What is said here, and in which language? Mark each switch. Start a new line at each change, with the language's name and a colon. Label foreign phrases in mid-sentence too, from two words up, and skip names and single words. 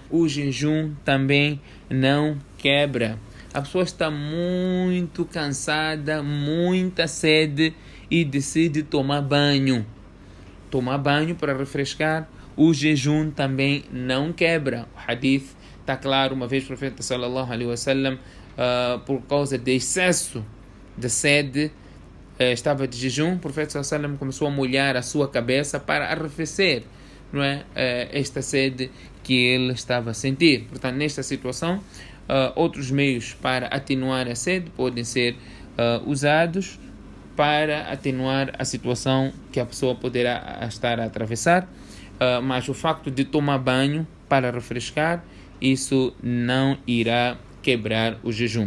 Portuguese: O jejum também não quebra. A pessoa está muito cansada, muita sede e decide tomar banho. Tomar banho para refrescar, o jejum também não quebra. O hadith está claro, uma vez o profeta
Arabic: صلى الله عليه وسلم,
Portuguese: por causa de excesso de sede, estava de jejum, o profeta
Arabic: صلى الله عليه وسلم
Portuguese: começou a molhar a sua cabeça para arrefecer, não é? Esta sede que ele estava a sentir. Portanto, nesta situação, outros meios para atenuar a sede podem ser usados para atenuar a situação que a pessoa poderá estar a atravessar, mas o facto de tomar banho para refrescar, isso não irá quebrar o jejum.